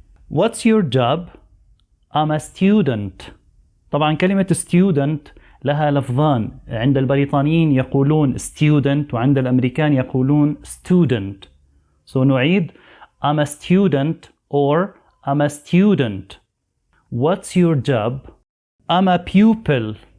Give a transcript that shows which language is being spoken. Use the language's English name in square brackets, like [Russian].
[English] What's your job؟ I'm a student. [Arabic] طبعا كلمة student لها لفظان، عند البريطانيين يقولون student وعند الأمريكان يقولون student. نعيد [English] I'm a student or I'm a student. What's your job؟ I'm a pupil.